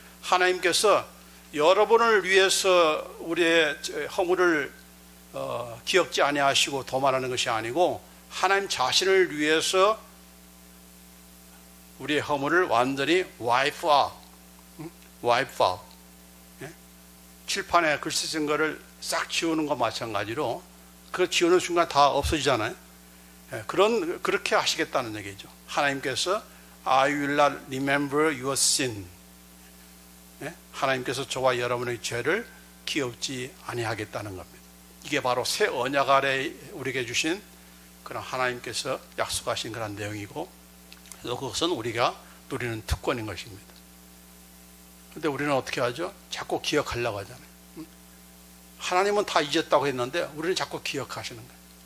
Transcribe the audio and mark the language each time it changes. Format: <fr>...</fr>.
<ko>하나님께서 여러분을 위해서 우리의 허물을 기억지 아니하시고 도말하는 것이 아니고 하나님 자신을 위해서 우리의 허물을 완전히</ko> <en>wipe out.</en> <ko>칠판에 글씨 쓴 거를 싹 지우는 것 마찬가지로 그 지우는 순간 다 없어지잖아요. 그렇게 하시겠다는 얘기죠. 하나님께서</ko> <en>I will not remember your sin.</en> <ko>하나님께서 저와 여러분의 죄를 기억지 아니하겠다는 겁니다. 이게 바로 새 언약 아래 우리에게 주신 그런 하나님께서 약속하신 그런 내용이고, 또 그것은 우리가 누리는 특권인 것입니다. 근데 우리는 어떻게 하죠? 자꾸 기억하려고 하잖아요. 하나님은 다 잊었다고 했는데 우리는 자꾸 기억하시는 거예요.</ko>